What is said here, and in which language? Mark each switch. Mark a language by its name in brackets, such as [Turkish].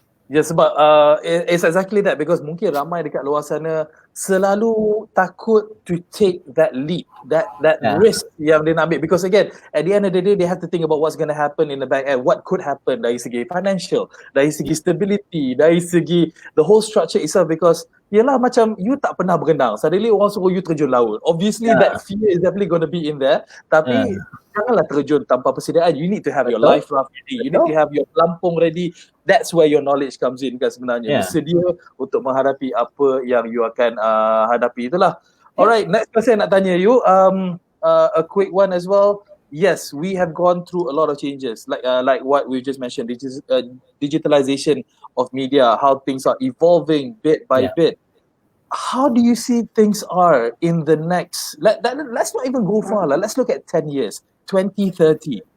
[Malay] Ya, sebab [English] it's exactly that, because [Malay] mungkin ramai dekat luar sana selalu takut [English] to take that leap, that risk [Malay] yang dia nak ambil, [English] because again at the end of the day they have to think about what's going to happen in the back end, what could happen [Malay] dari segi [English] financial, dari segi stability, dari segi the whole structure itself, because [Malay] yelah macam you tak pernah berenang, [English] suddenly [Malay] orang suruh you terjun laut, [English] obviously that fear is definitely going to be in there, [Malay] tapi janganlah terjun tanpa persediaan. [English] You need to have your life raft ready, you need to have your pelampung ready. That's where your knowledge comes in [Malay] kan sebenarnya. Sedia untuk menghadapi apa yang you akan hadapi, itulah. [English] Alright, next question [Malay] nak tanya you, [English] a quick one as well. Yes, we have gone through a lot of changes, like what we just mentioned, digitalization of media, how things are evolving bit by bit. How do you see things are in the next, let's not even go far, let's look at 10 years, 2030.